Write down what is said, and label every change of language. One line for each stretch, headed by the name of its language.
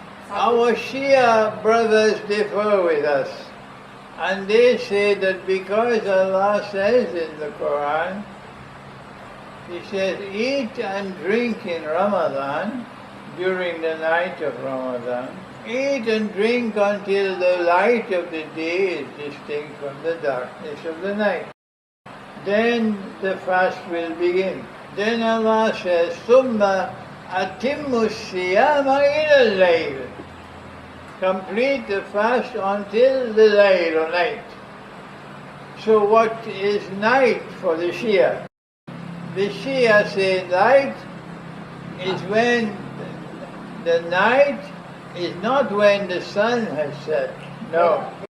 English: Our Shia brothers differ with us. And they say that because Allah says in the Quran, He says, eat and drink in Ramadan, during the night of Ramadan. Eat and drink until the light of the day is distinct from the darkness of the night. Then the fast will begin.
Arabic: Then Allah says, ثُمَّ أَتِمُّ الصِّيَامَ إِلَى اللَّيْلِ.
English: Complete the fast until the layl or night. So what is night for the Shia? The Shia say night is when the night is not when the sun has set. No.